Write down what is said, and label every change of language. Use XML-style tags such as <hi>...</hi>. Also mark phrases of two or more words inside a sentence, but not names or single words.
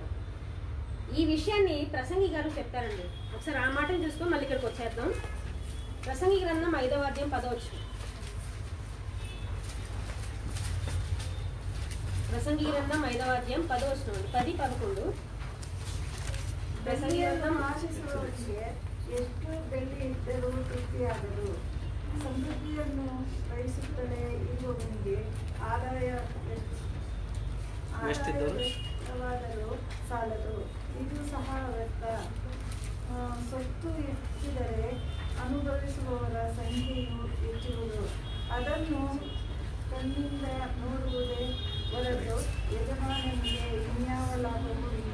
<te>ఈ విషయాన్ని ప్రసంగి గారు చెప్తారండి. ఒకసారి ఆ మాటను చూసుకొని మళ్ళీ ఇక్కడికి వచ్చేద్దాం. ప్రసంగి గ్రంథం 5వ అధ్యాయం 10వ వచనం. ప్రసంగి గ్రంథం 5వ అధ్యాయం 10వ వచనం, 10-11. ప్రసంగి గ్రంథం</te> <kn>ಎಷ್ಟು ಬೆಳ್ಳಿ ಇದ್ದರೂ ತೃಪ್ತಿಯಾಗದು, ಸಮೃದ್ಧಿಯನ್ನು ಬಯಸುತ್ತಲೇ ಇರುವವನಿಗೆ ಆದಾಯವಾದರೂ ಸಾಲದು, ಇದು ಸಹ ವ್ಯರ್ಥ. ಸೊತ್ತು ಹೆಚ್ಚಿದರೆ ಅನುಭವಿಸುವವರ ಸಂಖ್ಯೆಯು ಹೆಚ್ಚುವುದು, ಅದನ್ನು ಕಣ್ಣಿಂದ ನೋಡುವುದೇ ಹೊರತು ಯಜಮಾನನಿಗೆ ಇನ್ಯಾವ ಲಾಭವೂ ಇಲ್ಲ.</kn>